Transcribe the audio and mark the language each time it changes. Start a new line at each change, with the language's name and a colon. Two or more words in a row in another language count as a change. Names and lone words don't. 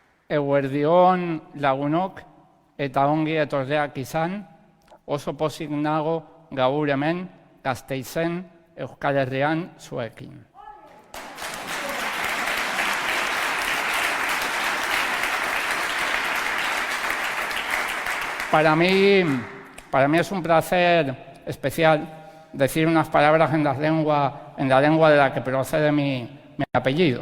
Basque: Eguerdion lagunok eta ongi etorriak izan, oso pozik nago gaur hemen Gasteizen, Euskal Herrian zuekin.
Spanish: Para mí es un placer especial decir unas palabras en la lengua de la que procede mi apellido.